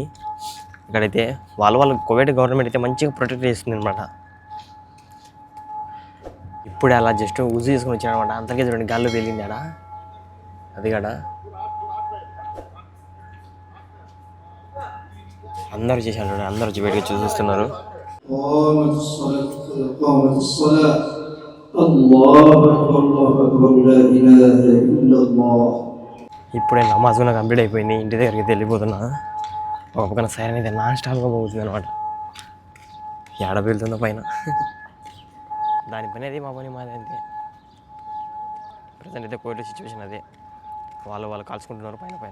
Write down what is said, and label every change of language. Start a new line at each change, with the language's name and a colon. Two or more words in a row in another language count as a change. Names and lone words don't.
Telugu: ఇక్కడైతే వాళ్ళ
English: covid government
Telugu: అయితే మంచిగా ప్రొటెక్ట్ చేస్తుంది అనమాట. ఇప్పుడే అలా జస్ట్ ఊజు చేసుకుని వచ్చానమాట. అంతకే చూడండి గాల్లో వెళ్ళింది ఆడ. అది కాడ అందరూ చేశారు చూడండి, అందరూ వచ్చి బయటకు చూస్తున్నారు.
Arabic: قامت الصلاة قامت الصلاة الله أكبر الله أكبر لا إله إلا الله.
Telugu: ఇప్పుడే నమాజ్ కూడా కంప్లీట్ అయిపోయింది, ఇంటి దగ్గరికి వెళ్ళిపోతున్నా. ఒక పక్కన సైరన్ అయితే నాన్ స్టాప్గా పోతుంది అనమాట. ఏడ వెళ్తుందో పైన దానిపైన అది మా పని మాది అంతే. ప్రజెంట్ అయితే
English: covid situation
Telugu: అదే, వాళ్ళు కాల్చుకుంటున్నారు పైన.